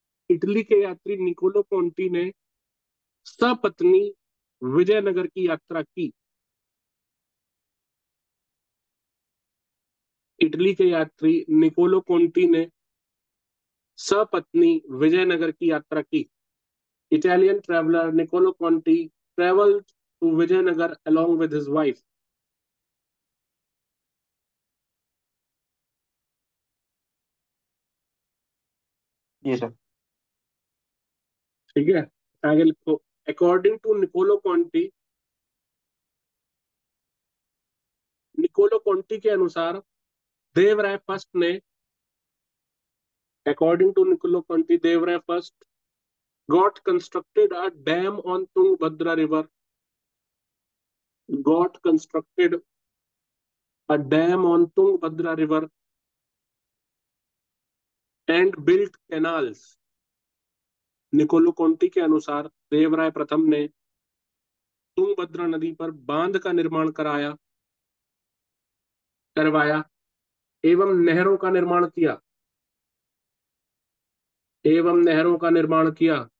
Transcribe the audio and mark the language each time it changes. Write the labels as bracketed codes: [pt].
[hi] Italy के यात्री Niccolo कॉन्टी ने सपत्नी विजयनगर की यात्रा की। इटली के यात्री निकोलो कॉन्टी ने सपत्नी विजयनगर की यात्रा की। [en] Italian traveller Niccolo Conti traveled to Vijayanagar along with his wife। [hi] Ji sir. ठीक है, आगे लिखो [en] according to [hi] निकोलो कॉन्टी। निकोलो कॉन्टी के अनुसार देवराय फर्स्ट ने, [en] According to Niccolo Conti, Devaraya first got constructed a dam on Tungabhadra river, got constructed a dam on Tungabhadra river and built canals। [hi] Niccolo कॉन्टी के अनुसार देवराय प्रथम ने तुंगभद्रा नदी पर बांध का निर्माण करवाया एवं नहरों का निर्माण किया, एवं नहरों का निर्माण किया।